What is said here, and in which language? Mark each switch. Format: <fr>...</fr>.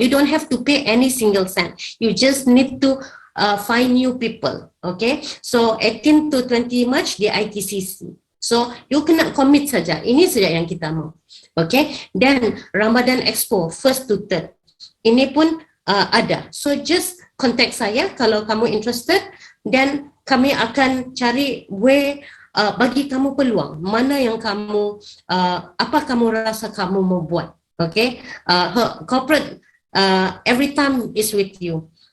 <en>You don't have to pay any single cent. You just need to find new people. Okay, so 18 to 20 March di ITCC. So you</en> <ms>kena commit saja. Ini saja yang kita mau.</ms> <en>Okay,</en> <ms>dan Ramadan Expo</ms> <en>1st to 3rd.</en> <ms>Ini pun ada.</ms> <en>So just contact</en> <ms>saya kalau kamu interested, dan kami akan cari way bagi kamu peluang mana yang kamu apa kamu rasa kamu mau buat.</ms> <en>Okay, corporate every time is with you.</en>